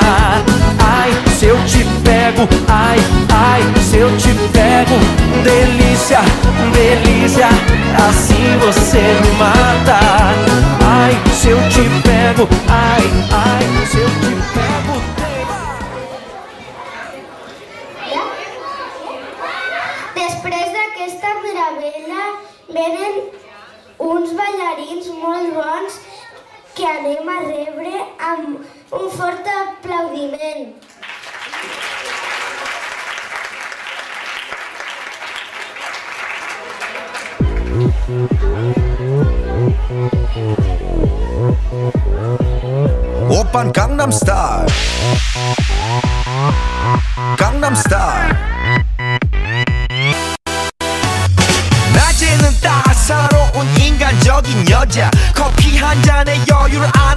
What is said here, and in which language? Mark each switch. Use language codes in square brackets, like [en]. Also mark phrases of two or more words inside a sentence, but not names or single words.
[pt] Ai, se eu te pego, ai, ai, se eu te pego. Delícia, delícia, assim você me mata. Ai, se eu te pego, ai, ai, se eu te pego. [ca] Després d'aquesta meravella venen uns ballarins molt bons que anem a rebre amb un fort aplaudiment. [ko] 오빤 강남스타일 강남스타일 낮에는 따사로운 인간적인 여자 커피 한 잔에 여유를 아는